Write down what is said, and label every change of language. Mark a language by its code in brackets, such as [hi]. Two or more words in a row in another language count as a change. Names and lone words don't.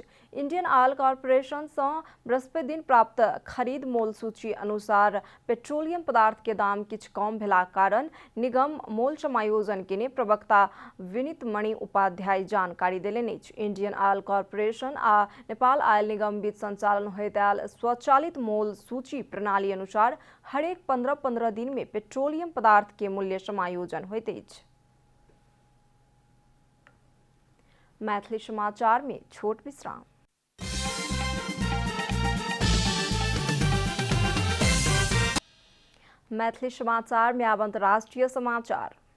[mai] इंडियन ऑयल कॉर्पोरेशन सँ बृहस्पति दिन प्राप्त खरीद मोल सूची अनुसार पेट्रोलियम पदार्थ के दाम किछु कम भेलाक कारण निगम मोल समायोजन केने प्रवक्ता विनीत मणि उपाध्याय जानकारी देलनि अछि। इंडियन ऑयल कॉर्पोरेशन आ नेपाल ऑयल निगम बीच संचालन होइत आयल स्वचालित मोल सूची प्रणाली अनुसार हरेक 15-15 दिन में पेट्रोलियम पदार्थ के मूल्य समायोजन होइत अछि। मैथिली समाचार में छोट विश्राम। मैथिली समाचार में अब अंतर्राष्ट्रीय समाचार।